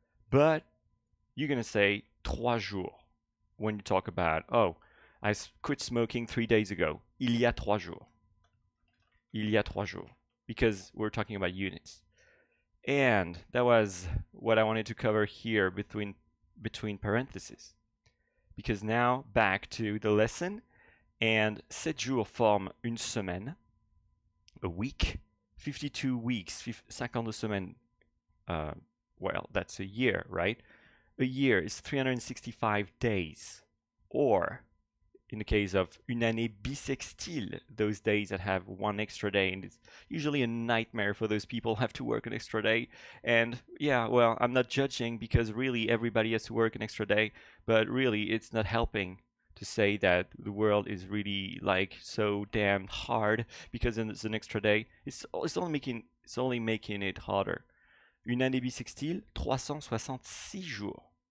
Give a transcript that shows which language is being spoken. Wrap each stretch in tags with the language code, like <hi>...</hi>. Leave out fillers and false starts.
<en>But you're going to say</en> <fr>trois jours</fr> <en>when you talk about, oh, I quit smoking 3 days ago.</en> <fr>Il y a trois jours.</fr> <en>Il y a trois jours. Because we're talking about units. And that was what I wanted to cover here between parentheses. Because now back to the lesson.</en> <fr>And 7 jours forment une semaine, a week.</fr> <en>52 weeks,</en> <fr>52 semaines.</fr> <en>Well, that's a year, right? A year is 365 days. Or, in the case of une année bissextile, those days that have one extra day, and it's usually a nightmare for those people who have to work an extra day. And yeah, well, I'm not judging because really everybody has to work an extra day, but really it's not helping to say that the world is really like so damn hard because it's an extra day. It's only making it harder.</en> <fr>Une année bissextile, 366 jours.</fr>